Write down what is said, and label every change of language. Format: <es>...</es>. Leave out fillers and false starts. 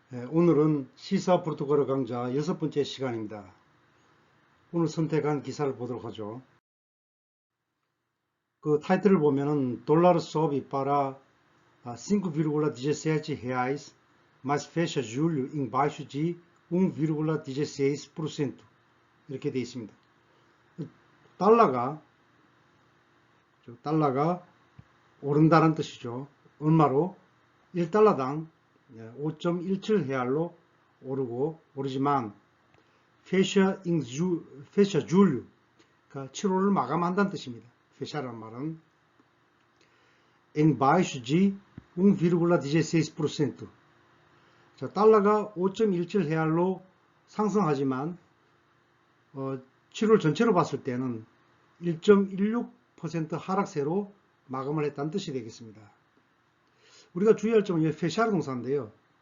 <ko>오늘은 시사 프로토콜 강좌 6번째 시간입니다. 오늘 선택한 기사를 보도록 하죠. 그 타이틀을 보면은</ko> <pt>dólar sobe para 5,16 reais, mas fecha julho embaixo de 1,16%</pt> <ko>이렇게 되어 있습니다. 달러가 오른다는 뜻이죠. 얼마로? 1달러당 5.17 레알로 오르지만</ko> <pt>fecha julho,</pt> <ko>그러니까 7월을 마감한다는 뜻입니다. fecha라는 말은</ko> <pt>embaixo de 1,16%.</pt> <ko>자, 달러가 5.17 레알로 상승하지만 7월 전체로 봤을 때는 1.16% 하락세로 마감을 했다는 뜻이 되겠습니다. 우리가 주의할 점은 이 fecha라 동사인데요.</ko>